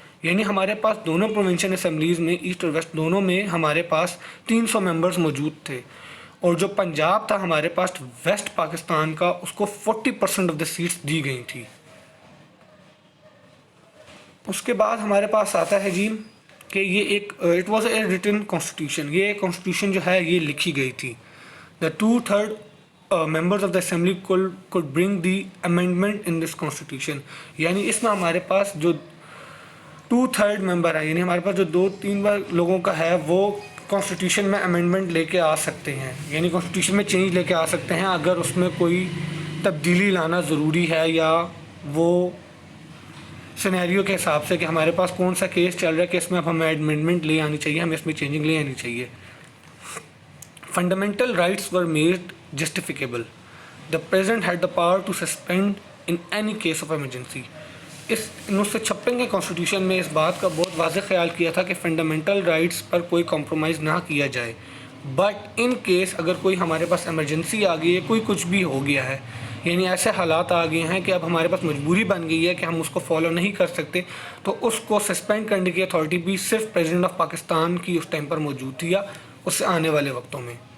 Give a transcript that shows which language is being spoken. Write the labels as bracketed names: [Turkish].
[Urdu] یعنی ہمارے پاس دونوں پروونشل اسمبلیز میں ایسٹ اور ویسٹ دونوں میں ہمارے پاس 300 ممبرز موجود تھے، اور جو پنجاب تھا ہمارے پاس ویسٹ پاکستان کا، اس کو 40% آف دا سیٹس دی گئی تھی. اس کے بعد ہمارے پاس آتا ہے جی کہ یہ ایک [English] It was a written constitution. [Urdu] یہ کانسٹیٹیوشن جو ہے یہ لکھی گئی تھی. [English] The 2/3 members of the assembly could bring the amendment in this constitution. [Urdu] یعنی اس میں ہمارے پاس جو 2/3 ممبر ہے، یعنی ہمارے پاس جو 2-3 بار لوگوں کا ہے، وہ کانسٹیٹیوشن میں امینڈمنٹ لے کے آ سکتے ہیں، یعنی کانسٹیٹیوشن میں چینج لے کے آ سکتے ہیں اگر اس میں کوئی تبدیلی لانا ضروری ہے، یا وہ سینیریو کے حساب سے کہ ہمارے پاس کون سا کیس چل رہا ہے کہ اس میں اب ہمیں امینڈمنٹ لے آنی چاہیے، ہمیں اس میں چینجنگ لے آنی چاہیے. [English] Fundamental rights were made justiciable. The president had the power to suspend in any case of emergency. [Urdu] اس 1956 کے کانسٹیٹیوشن میں اس بات کا بہت واضح خیال کیا تھا کہ فنڈامنٹل رائٹس پر کوئی کمپرومائز نہ کیا جائے، بٹ ان کیس اگر کوئی ہمارے پاس ایمرجنسی آ گئی ہے، کوئی کچھ بھی ہو گیا ہے، یعنی ایسے حالات آ گئے ہیں کہ اب ہمارے پاس مجبوری بن گئی ہے کہ ہم اس کو فالو نہیں کر سکتے، تو اس کو سسپینڈ کرنے کی اتھارٹی بھی صرف پریزیڈنٹ آف پاکستان کی اس ٹائم پر موجود تھی یا اس سے آنے والے وقتوں میں.